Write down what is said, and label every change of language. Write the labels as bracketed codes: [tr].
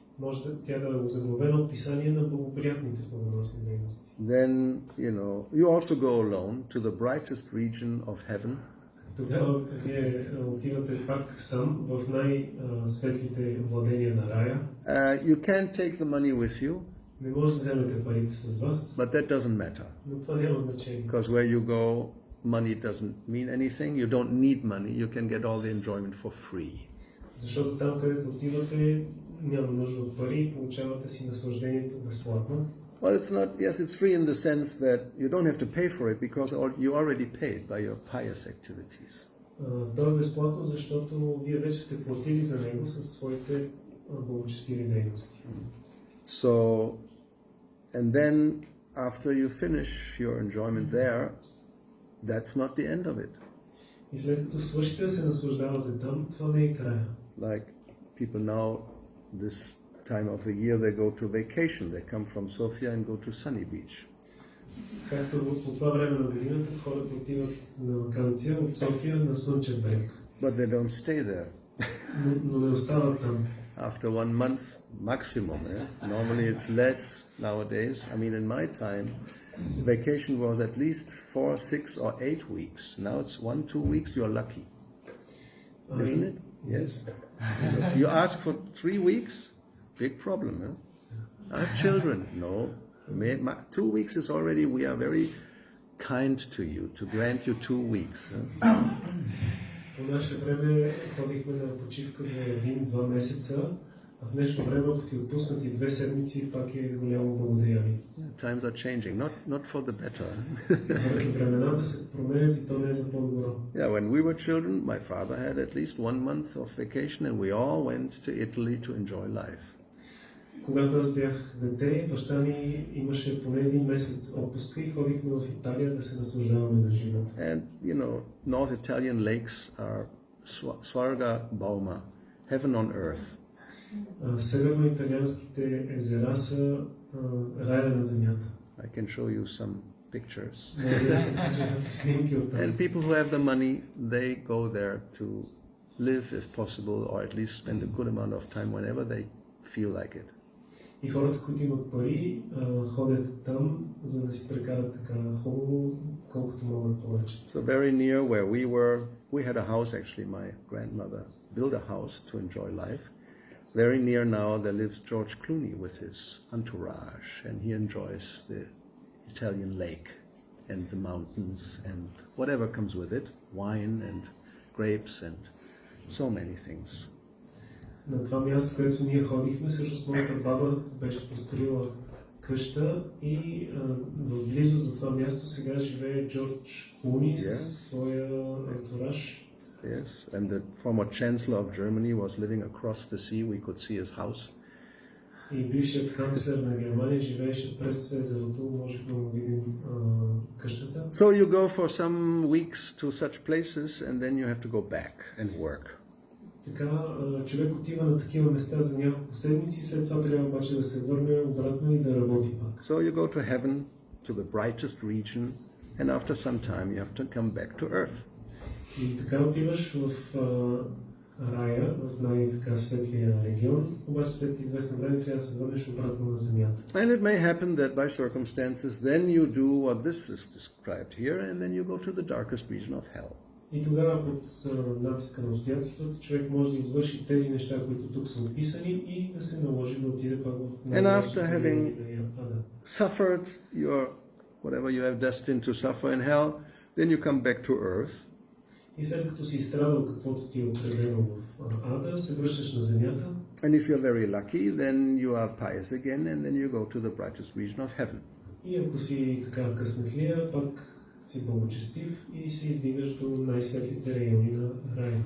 [bg] Може тя да е озаглавена описание на благоприятните плодоносни дейности. [en] Then, you also go alone to the brightest region of heaven. [bg] Тогава вие отивате пак сам в най-светлите владения на рая. [en] You can't take the money with you. [bg] Не може да вземете парите с вас. [en] But that doesn't matter. [bg] Но това няма значение. [en] Because where you go, money doesn't mean anything. You don't need money. You can get all the enjoyment for free. [bg] Защото там, където отивате, няма нужда от пари, получавате си наслаждението безплатно. [en] Well, it's not, yes, it's free in the sense that you don't have to pay for it because you already paid by your pious activities. [bg] То е безплатно, защото вие вече сте платили за него със своите благочестиви дейности. [en] So, and then after you finish your enjoyment there, that's not the end of it. [bg] И след като свършите да се наслаждавате там, това не е края. [en] Like people now, this time of the year, they go to vacation. They come from Sofia and go to Sunny Beach. [bg] Както по това време на годината хората отиват на ваканция от София на Слънчев бряг. [en] But they don't stay there. [bg] Но не остават там. [en] After 1 month maximum. Normally it's less nowadays. I mean, in my time, vacation was at least 4, 6 or 8 weeks. Now it's 1, 2 weeks, you're lucky. Isn't it? Yes. You ask for 3 weeks, big problem. I have children. No. 2 weeks is already, we are very kind to you, to grant you 2 weeks. [bg] По наше време ходихме на почивка за 1-2 месеца, а в днешно време, ако ти отпуснати 2 седмици, пак е голямо благодарение. [en] Times are changing, not for the better. [bg] Времената се променят и то не е за по-добро. [en] Yeah, when we were children, my father had at least 1 month of vacation and we all went to Italy to enjoy life. [bg] Когато аз бях дете, баща ми имаше поне 1 месец отпуска и ходихме в Италия да се наслаждаваме на живота. [en] And, you know, North Italian lakes are Svarga Bauma, heaven on earth. [bg] Северно-италианските езера са рая на земята. [en] I can show you some pictures. [bg] Снимки от там. [en] And people who have the money, they go there to live if possible, or at least spend a good amount of time whenever they feel like it. [bg] И хората, които имат пари, ходят там, за да си прекарат така хубаво, колкото могат повече. [en] So very near where we were, we had a house actually, my grandmother built a house to enjoy life. Very near now there lives George Clooney with his entourage, and he enjoys the Italian lake and the mountains and whatever comes with it, wine and grapes and so many things. [bg] На това място, където ние ходихме, всъщност моята баба беше построила къща и в близост до това място сега живее Джордж Клуни със своя антураж. [en] Yes, and the former chancellor of Germany was living across the sea. We could see his house. [bg] И бившият канцлер на Германия живееше през езерото, можехме да му видим къщата. [en] So you go for some weeks to such places and then you have to go back and work. [bg] Така, човек отива на такива места за няколко седмици, след това трябва обаче да се върне обратно и да работи пак. [en] So you go to heaven, to the brightest region, and after some time you have to come back to earth. [bg] И така отиваш в рая, в най-така светлия регион, обаче след известно време трябва да се върнеш обратно на земята. [en] And it may happen that by circumstances then you do what this is described here, and then you go to the darkest region of hell. [bg] И тогава под натиска на обстоятелствата човек може да извърши тези неща, които тук са описани и да се наложи да отиде пак в [en] And after having suffered whatever you have destined to suffer in hell, then you come back to earth. [bg] И след като си изстрадал каквото ти е определено в ада, се връщаш на земята. [en] And if you're very lucky, then you are pious again, and then you go to the brightest region of heaven. [bg] И ако си така късметлия, пак си благочестив и се издигаш до най-светлите райони на рая.